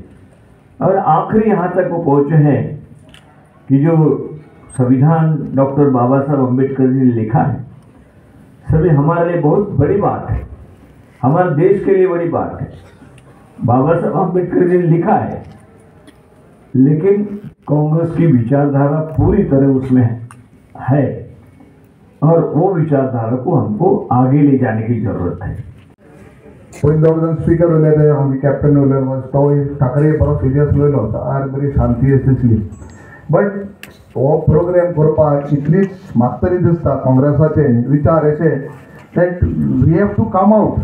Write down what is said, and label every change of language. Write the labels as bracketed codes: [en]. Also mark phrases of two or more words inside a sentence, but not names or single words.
[hi] और आखिरी यहाँ तक वो पहुँचे हैं कि जो संविधान डॉक्टर बाबा साहब अम्बेडकर जी ने लिखा है, सभी हमारे लिए बहुत बड़ी बात है, हमारे देश के लिए बड़ी बात है। बाबा साहब अम्बेडकर जी ने लिखा है, लेकिन कांग्रेस की विचारधारा पूरी तरह उसमें है और वो विचारधारा को हमको आगे ले जाने की जरूरत है। [kok] पयलीं स्पीकर उलयले आमी कॅप्टन उलयलो तो ठाकरे बरो सिरियस उलयलो आर बरी शांती दिसली। बट हो प्रोग्राम करपाक इतलीच म्हाका तरी दिसता काँग्रेसाचे विचार अशे [en] that we have to come out.